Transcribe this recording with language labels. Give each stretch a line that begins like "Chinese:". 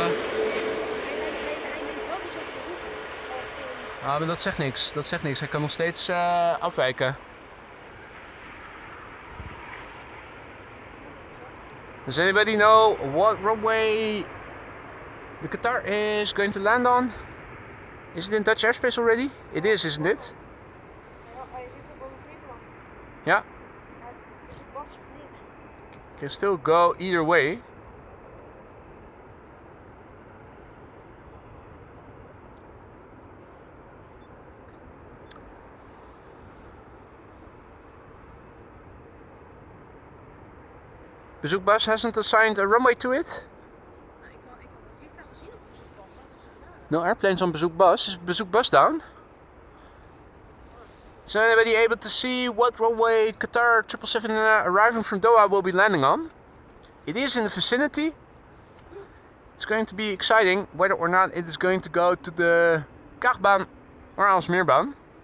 Dutch: Hij neemt wel dezelfde route als in. Ah, maar dat zegt niks. Dat zegt niks. Hij kan nog steeds afwijken.
English: Does anybody know what runway the Qatar is going to land on? Is it in Dutch airspace already? It is, isn't it?
Dutch: Hij zit op Flevoland. Ja. Dus het past niks.
English: Can still go either way. Bezoekbus hasn't assigned a runway to it?
Dutch: Nou, ik had het vliegtuig gezien op bezoekbus.
English: No airplanes on bezoekbus. Is bezoekbus down? Is anybody able to see what runway Qatar 777 arriving from Doha will be landing on? It is in the vicinity. It's going to be exciting whether or not it is going to go to the Kaagbaan or Aalsmeerbaan.